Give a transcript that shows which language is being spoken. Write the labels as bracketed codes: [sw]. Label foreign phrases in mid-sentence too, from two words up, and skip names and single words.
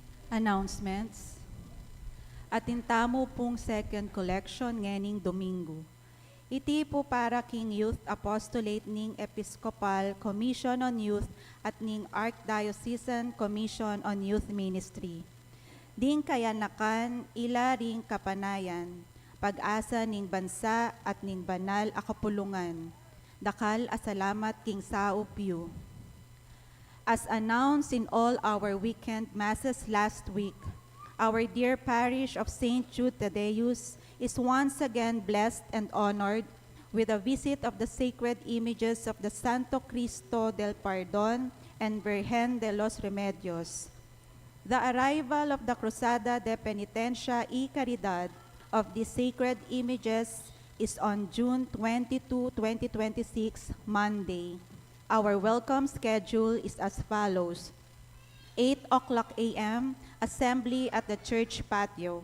[en] Announcements. [pam] Atintamo pong [en] second collection [pam] ngening Domingo. Iti po para King Youth Apostolate ning Episcopal Commission on Youth at ning Archdiocesan Commission on Youth Ministry. Ding kayanakan ila ring kapanayan, pag-asa ning bansa at ning banal a kapulungan. Dakal a salamat King 𝐂𝐕𝐄. [en] As announced in all our weekend masses last week, our dear parish of St. Jude Thaddeus is once again blessed and honored with a visit of the sacred images of the Santo Cristo del Perdón and Virgen de los Remedios. The arrival of the Cruzada de Penitencia y Caridad of these sacred images is on June 22, 2026, Monday. Our welcome schedule is as follows. 8:00 a.m., assembly at the church patio.